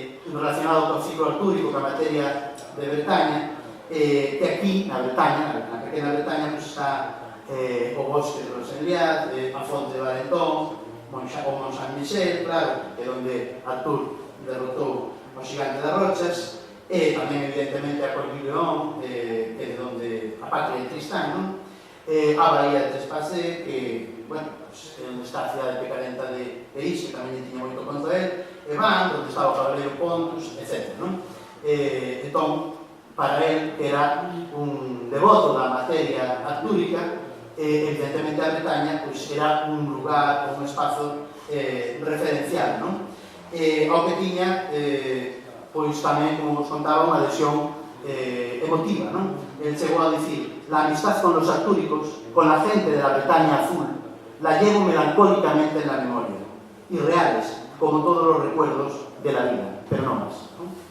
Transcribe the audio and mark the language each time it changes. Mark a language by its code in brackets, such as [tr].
[gl] relacionado co ciclo artúrico, ca materia de Bretaña, que aquí, na Bretaña, na pequena Bretaña, pues está o bosque de Rosenliad, a fonte de Valentón, o Mont Saint-Michel, claro, que é onde Artur derrotou o xigante das rochas, e tamén, evidentemente, a Cornillon, que é de onde a patria de Tristán, non? A Bahía de Trespassé, que, bueno, pues, é onde está a cidade pecarenta de Is, que tamén tiña moito conto él, e Van, onde estaba o cabaleiro Pontus, etc. Non? Entón, para él, que era un devoto da materia artúrica, evidentemente a Bretaña pues, era un lugar, un espazo referencial, non? Ao que tiña, pois tamén, como vos contaba, unha adhesión emotiva, non? Él chegou a dicir: [es] la amistad con los artúricos, con la gente de la Bretaña azul, la llevo melancólicamente en la memoria, irreales, como todos los recuerdos de la vida, pero no más, ¿no?